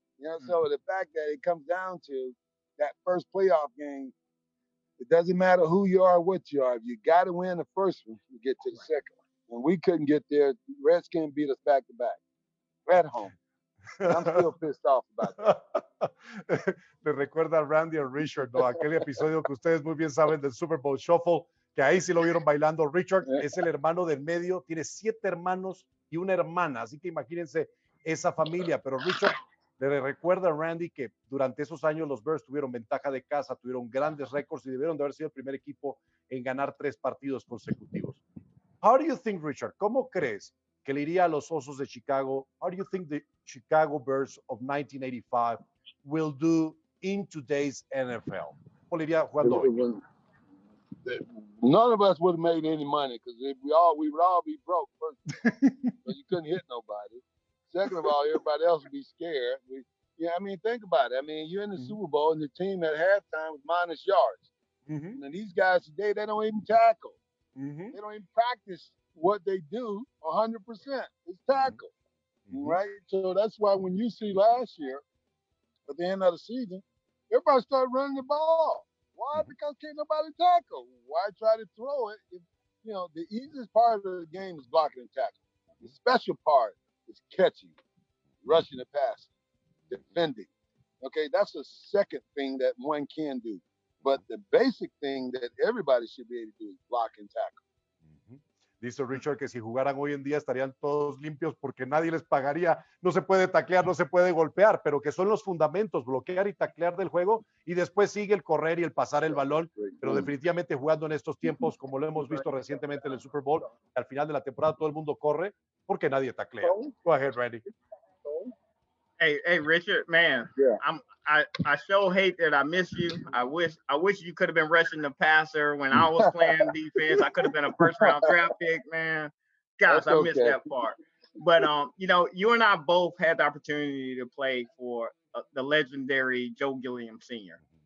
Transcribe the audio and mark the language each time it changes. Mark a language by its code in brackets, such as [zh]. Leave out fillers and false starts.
[en] You know, so the fact that it comes down to that first playoff game, it doesn't matter who you are, what you are. If you got to win the first one, you get to the second one. And we couldn't get there. Redskins beat us back to back at home. And I'm still pissed off about that. [es] Le recuerda a Randy a Richard, ¿no? Aquel episodio que ustedes muy bien saben del Super Bowl Shuffle, que ahí sí lo vieron bailando. Richard es el hermano del medio, tiene 7 hermanos y una hermana, así que imagínense esa familia. Pero Richard le recuerda a Randy que durante esos años los Bears tuvieron ventaja de casa, tuvieron grandes récords y debieron de haber sido el primer equipo en ganar 3 partidos consecutivos. [en] How do you think, Richard? [es] ¿Cómo crees que le iría a los Osos de Chicago? [en] How do you think the Chicago Bears of 1985 will do in today's NFL? [es] ¿Cómo le iría jugando hoy? [en] None of us would have made any money because we would all be broke. First, because you couldn't hit nobody. Second of all, everybody else would be scared. I mean, think about it. I mean, you're in the Super Bowl and the team at halftime was minus yards. And these guys today, they don't even tackle. They don't even practice what they do 100%. It's tackle, right? So that's why when you see last year, at the end of the season, everybody started running the ball. Why? Because can't nobody tackle. Why try to throw it? The easiest part of the game is blocking and tackling. The special part is catching, rushing the pass, defending. Okay, that's the second thing that one can do. But the basic thing that everybody should be able to do is block and tackle. [es] Dice Richard que si jugaran hoy en día estarían todos limpios porque nadie les pagaría. No se puede taclear, no se puede golpear, pero que son los fundamentos, bloquear y taclear del juego y después sigue el correr y el pasar el balón. Pero definitivamente jugando en estos tiempos, como lo hemos visto recientemente en el Super Bowl, al final de la temporada todo el mundo corre porque nadie taclea. [en] Go ahead, Randy. Hey, Richard, man, I so hate that I miss you. I wish you could have been rushing the passer when I was playing defense. I could have been a first round draft pick, man. Gosh, I missed that part. But you and I both had the opportunity to play for the legendary Joe Gilliam Sr.